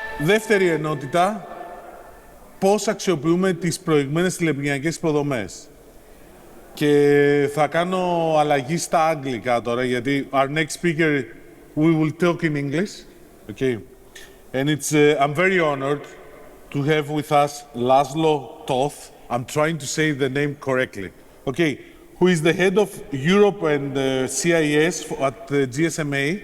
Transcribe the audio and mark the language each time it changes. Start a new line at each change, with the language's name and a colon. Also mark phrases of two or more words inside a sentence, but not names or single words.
Greek: Δεύτερη ενότητα, πώς αξιοποιούμε τις προηγμένες τηλεπικοινωνιακές υποδομές. Και θα κάνω αλλαγή στα αγγλικά τώρα, γιατί
English: our next speaker, we will talk in English. Okay. And it's, I'm very honored to have with us Laszlo Toth. I'm trying to say the name correctly. Okay, who is the head of Europe and CIS at the GSMA.